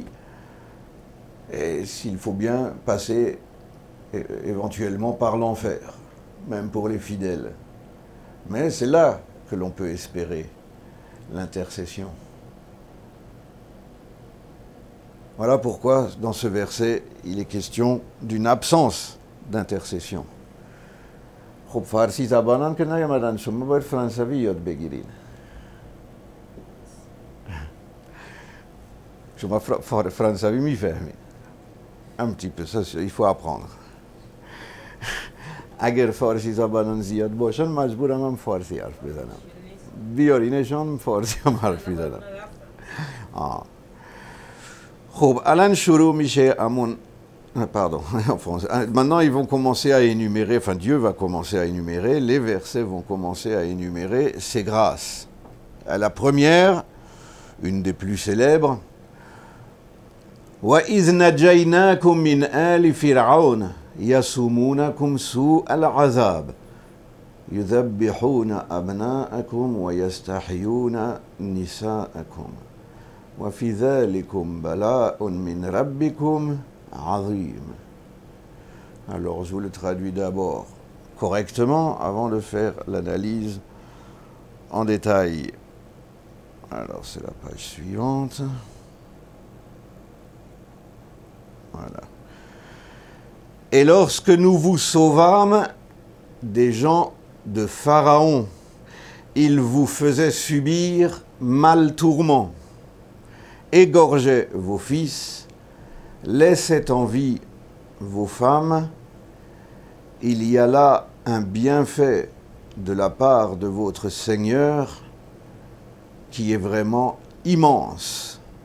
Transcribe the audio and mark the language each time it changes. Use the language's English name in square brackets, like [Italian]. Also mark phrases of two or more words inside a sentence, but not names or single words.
[French] Et s'il faut bien passer éventuellement par l'enfer, même pour les fidèles. Mais c'est là que l'on peut espérer l'intercession. Voilà pourquoi, dans ce verset, il est question d'une absence d'intercession. [Persian] خب فارسی زبانان که نیامدن شما باید فرانسوی یاد بگیرید. شما فرانسوی میفهمید. [French] Un petit peu, ça, il faut apprendre. [Persian] اگر فارسی زبانان زیاد باشن مجبورم هم فارسی حرف بزنم. بیارینشان فارسی هم حرف میزنم. خب الان شروع میشه همون [French] pardon, en français. Maintenant, ils vont commencer à énumérer, enfin Dieu va commencer à énumérer, les versets vont commencer à énumérer ses grâces. La première, une des plus célèbres, [Arabic] وَإِذْ نَجَّيْنَاكُمْ مِنْ آلِ فِرْعَوْنَ يَسُومُونَكُمْ سُوءَ الْعَذَابِ يُذَبِّحُونَ أَبْنَاءَكُمْ وَيَسْتَحْيُونَ نِسَاءَكُمْ وَفِي ذَلِكُمْ بَلَاءٌ مِنْ رَبِّكُمْ Azim. [French] Alors je vous le traduis d'abord correctement avant de faire l'analyse en détail. Alors c'est la page suivante. Voilà. Et lorsque nous vous sauvâmes des gens de Pharaon, ils vous faisaient subir mal tourment, égorgeaient vos fils, laissez en vie vos femmes, il y a là un bienfait de la part de votre Seigneur qui est vraiment immense.